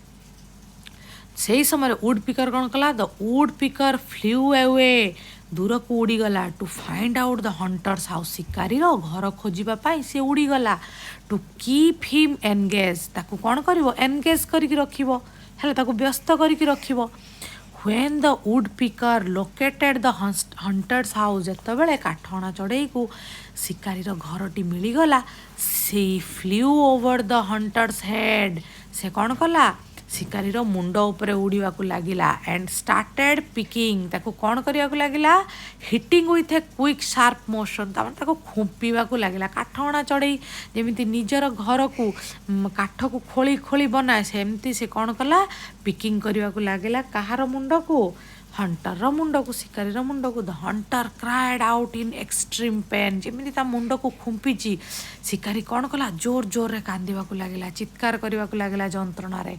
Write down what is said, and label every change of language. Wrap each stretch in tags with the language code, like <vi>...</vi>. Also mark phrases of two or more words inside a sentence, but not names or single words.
<or>ସେହି ସମୟରେ ଉଡ୍ ପିକର କ'ଣ କଲା,</or> <en>the woodpecker flew away,</en> <or>ଦୂରକୁ ଉଡ଼ିଗଲା।</or> <en>to find out the hunter's house,</en> <or>ଶିକାରୀର ଘର ଖୋଜିବା ପାଇଁ ସେ ଉଡ଼ିଗଲା।</or> <en>to keep him engage,</en> <or>ତାକୁ କ'ଣ କରିବ, ଏନଗେଜ୍ କରିକି ରଖିବ, ହେଲେ ତାକୁ ବ୍ୟସ୍ତ କରିକି ରଖିବ।</or> <en>When the woodpecker located the hunter's house,</en> <or>ଯେତେବେଳେ କାଠହଣା ଚଢ଼େଇକୁ ଶିକାରୀର ଘରଟି ମିଳିଗଲା,</or> <en>she flew over the hunter's head,</en> <or>ସେ କ'ଣ କଲା, ଶିକାରୀର ମୁଣ୍ଡ ଉପରେ ଉଡ଼ିବାକୁ ଲାଗିଲା।</or> <en>and started picking,</en> <or>ତାକୁ କ'ଣ କରିବାକୁ ଲାଗିଲା,</or> <en>hitting with a quick sharp motion,</en> <or>ତାମାନେ ତାକୁ ଖୁମ୍ପିବାକୁ ଲାଗିଲା। କାଠହଣା ଚଢ଼େଇ ଯେମିତି ନିଜର ଘରକୁ କାଠକୁ ଖୋଳି ଖୋଳି ବନାଏ, ସେମିତି ସେ କ'ଣ କଲା, ପିକିଂ କରିବାକୁ ଲାଗିଲା କାହାର ମୁଣ୍ଡକୁ, ହଣ୍ଟରର ମୁଣ୍ଡକୁ, ଶିକାରୀର ମୁଣ୍ଡକୁ।</or> <en>the hunter cried out in extreme pain,</en> <or>ଯେମିତି ତା ମୁଣ୍ଡକୁ ଖୁମ୍ପିଛି, ଶିକାରୀ କ'ଣ କଲା, ଜୋର ଜୋରରେ କାନ୍ଦିବାକୁ ଲାଗିଲା, ଚିତ୍କାର କରିବାକୁ ଲାଗିଲା ଯନ୍ତ୍ରଣାରେ।</or>